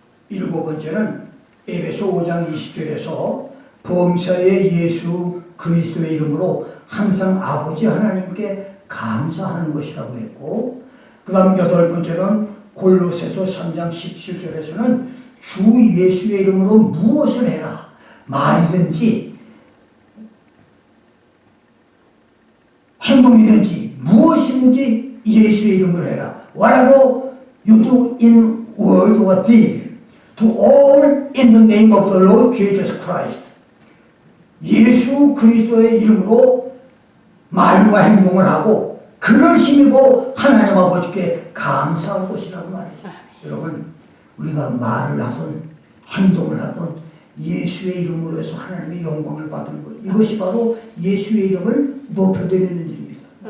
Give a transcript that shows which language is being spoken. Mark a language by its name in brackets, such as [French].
[Korean] 일곱 번째는 에베소 5장 20절에서 범사의 예수 그리스도의 이름으로 항상 아버지 하나님께 감사하는 것이라고 했고, 그 다음 여덟 번째는 골로새서 3장 17절에서는 주 예수의 이름으로 무엇을 해라, 말이든지 행동이든지 무엇이든지 예수의 이름으로 해라. [English] Whatever you do in word or deed, to all in the name of the Lord Jesus Christ. [Korean] 예수 그리스도의 이름으로 말과 행동을 하고 그를 힘입어 하나님 아버지께 감사할 것이라고 말했어요. 여러분, 우리가 말을 하든 행동을 하든 예수의 이름으로 해서 하나님의 영광을 받는 것, 이것이 바로 예수의 이름을 높여드리는 일입니다.